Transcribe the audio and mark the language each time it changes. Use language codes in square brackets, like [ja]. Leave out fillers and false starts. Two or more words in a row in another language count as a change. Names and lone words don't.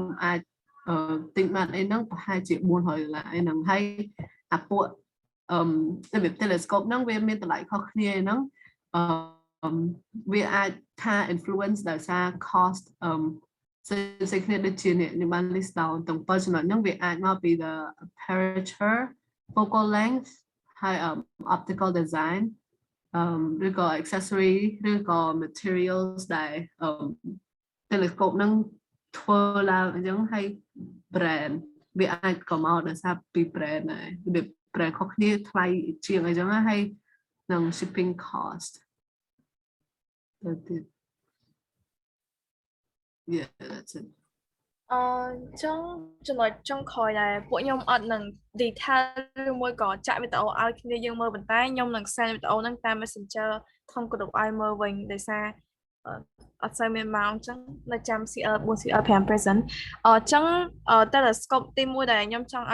[km] អាចទិញបានអីហ្នឹងប្រហែលជា$400អីហ្នឹងហើយអាពួករបៀប telescope ហ្នឹងវាមានតម្លៃខុសគ្នាហ្នឹង វាអាចថា influence ដោយសារ cost ផ្សេងគ្នាដូចជានេះបាន [en] list down [km] ទាំង7ចំណុច ហ្នឹងវាអាចមកពី [en] the aperture focal length [km] ហើយ [en] optical design [km] ឬក៏ accessory ឬក៏ materials ដែល telescope ហ្នឹងធ្វើឡើងអញ្ចឹងហើយ brand វាអាចក៏មកដោយសារពី brand ដែរវា brand ខុសគ្នាថ្លៃជាងអីចឹងហើយនឹង [en] shipping cost [km] ទៅទៀត [en] Yeah that's it [km] ចឹងចំណុចចុងក្រោយដែរពួកខ្ញុំអត់នឹង detail ឬមួយក៏ចាក់វីដេអូឲ្យគ្នាយើងមើលប៉ុន្តែខ្ញុំនឹង send វីដេអូហ្នឹងតាម Messenger ក្នុង group ឲ្យមើលវិញដោយសារអត់សូវមានម៉ោងចឹងនៅចាំ CR4 CR5 present ចឹង telescope ទី1ដែលខ្ញុំចង់